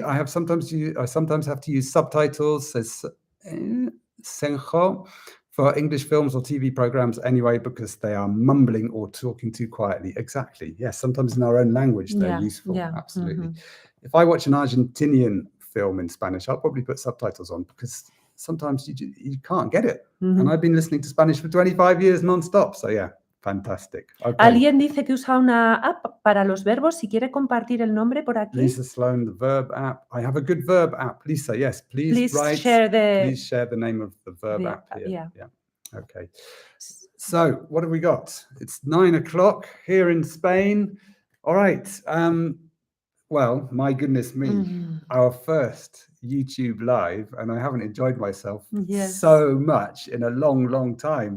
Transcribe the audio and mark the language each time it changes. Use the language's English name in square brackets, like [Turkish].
[English] I sometimes have to use subtitles, says Senjo, for English films or TV programs anyway, because they are mumbling or talking too quietly. Exactly. Yes, sometimes in our own language, they're useful. Absolutely. If I watch an Argentinian film in Spanish, I'll probably put subtitles on because sometimes you can't get it. And I've been listening to Spanish for 25 years non-stop. So yeah, fantastic. Okay. [Spanish] Alguien dice que usa una app para los verbos. Si quiere compartir el nombre por aquí. [English] Lisa Sloan, the verb app. I have a good verb app. Lisa, yes, please share the name of the verb app here. Yeah. Okay. So what have we got? It's 9 o'clock here in Spain. All right. Well, my goodness me, our first YouTube live, and I haven't enjoyed myself so much in a long, long time.